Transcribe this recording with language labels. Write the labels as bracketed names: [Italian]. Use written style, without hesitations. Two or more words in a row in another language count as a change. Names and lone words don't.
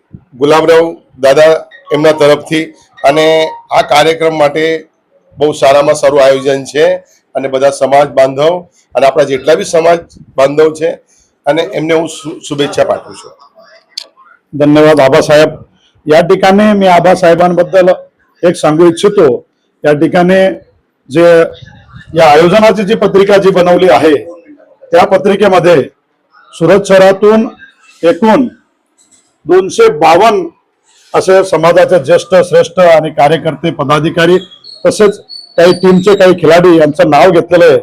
[Gujarati] ગુલાબરાવ દાદા એમના તરફથી. અને આ કાર્યક્રમ માટે બહુ સારામાં સારું આયોજન છે અને બધા સમાજ બાંધવ અને આપણા જેટલા બી સમાજ બાંધવ છે અને એમને હું શુભેચ્છા પાઠવું છું. [Marathi] धन्यवाद आबासाहेब. या ठिकाणी मी आबासाहेबांबद्दल एक सांगू इच्छितो. या ठिकाणी जे या आयोजनाची जी पत्रिका जी बनवली आहे त्या पत्रिकेमध्ये सुरत शहरातून एकूण 252 असे समाजाचे ज्येष्ठ श्रेष्ठ आणि कार्यकर्ते पदाधिकारी तसेच काही टीमचे काही खिलाडी यांचं नाव घेतलेलं आहे.